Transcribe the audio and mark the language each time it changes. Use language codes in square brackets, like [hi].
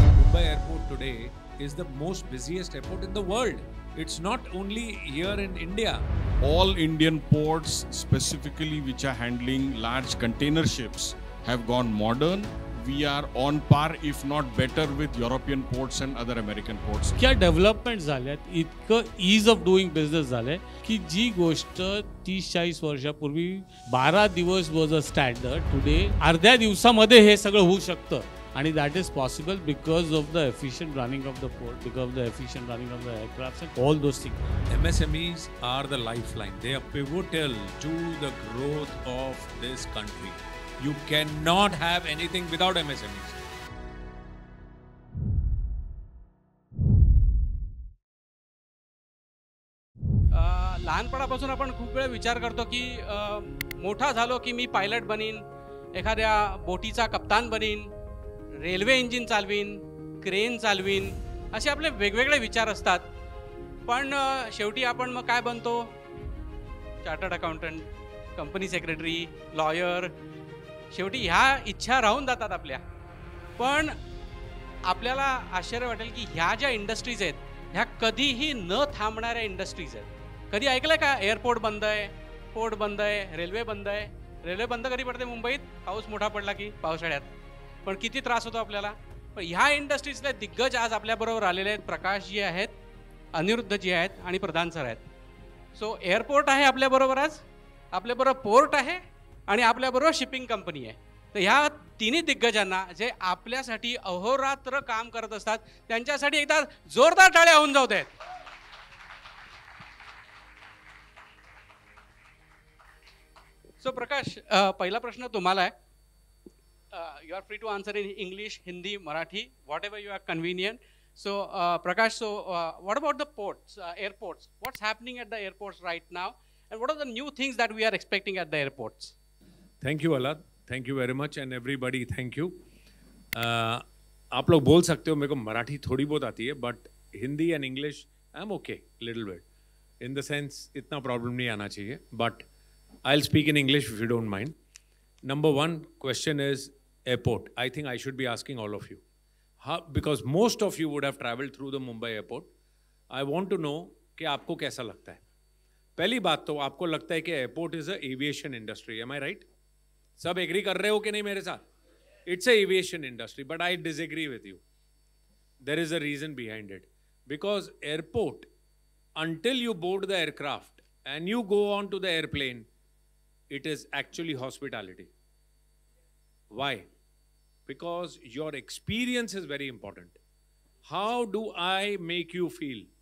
[en] Mumbai airport today is the most busiest airport in the world. It's not only here in India. All Indian ports, specifically which are handling large container ships, have gone modern. We are on par, if not better, with European ports and other American ports. [mr] क्या development झाल्यात, इतकं [en] ease of doing business [mr] झालंय की जी गोष्ट 30-40 वर्षापूर्वी 12 दिवस [en] was a standard, today [mr] अर्ध्या दिवसामध्ये हे सगळं होऊ शकतं. आणि [en] That is possible because of the efficient running of the port, because of the efficient running of the aircraft and all those things. MSMEs are the lifeline. They are pivotal to the growth of this country. You cannot have anything without MSMEs. [mr] लहानपणापासून आपण खूप वेळ विचार करतो की मोठा झालो की मी पायलट बनीन, एखाद्या बोटीचा कप्तान बनीन, रेल्वे इंजिन चालवीन, क्रेन चालवीन, असे आपले वेगवेगळे विचार असतात. पण शेवटी आपण मग काय बनतो? Chartered accountant, company secretary, lawyer. शेवटी ह्या इच्छा राहून जातात आपल्या. पण आपल्याला आश्चर्य वाटेल की ह्या ज्या इंडस्ट्रीज आहेत ह्या कधीही न थांबणाऱ्या इंडस्ट्रीज आहेत. कधी ऐकलं का एअरपोर्ट बंद आहे, पोर्ट बंद आहे, रेल्वे बंद आहे? रेल्वे बंद कधी पडते मुंबईत? पाऊस मोठा पडला की पावसाळ्यात. पण किती त्रास होतो आपल्याला. पण ह्या इंडस्ट्रीजले दिग्गज आज आपल्याबरोबर आलेले आहेत. प्रकाशजी आहेत, अनिरुद्धजी आहेत आणि प्रधान सर आहेत. सो एअरपोर्ट आहे आपल्याबरोबर, आज आपल्याबरोबर पोर्ट आहे आणि आपल्याबरोबर शिपिंग कंपनी आहे. तर ह्या तिन्ही दिग्गजांना जे आपल्यासाठी अहोरात्र काम करत असतात त्यांच्यासाठी एकदा जोरदार टाळ्या होऊन जाऊ देत. सो प्रकाश, पहिला प्रश्न तुम्हाला आहे. [en] You are free to answer in English, Hindi, Marathi, whatever you are convenient. So Prakash, what about the ports, airports? What's happening at the airports right now, and what are the new things that we are expecting at the airports? Thank you Alad, thank you very much, and everybody thank you. [hi] आप लोग बोल सकते हो, मेरे को मराठी थोड़ी बहुत आती है, but Hindi and English [en] I'm okay little bit. In the sense [hi] इतना problem नहीं आना चाहिए, [en] but I'll speak in English if you don't mind. Number one question is airport. I think I should be asking all of you. Because most of you would have traveled through the Mumbai airport. I want to know [hi] कि आपको कैसा लगता है. पहली बात तो आपको लगता है कि airport [en] Is a aviation industry. Am I right? [hi] सब एग्री कर रहे हो कि नहीं मेरे साथ? [en] It's a aviation industry, but I disagree with you. There is a reason behind it. Because airport, until you board the aircraft and you go on to the airplane, it is actually hospitality. Why? Because your experience is very important. How do I make you feel?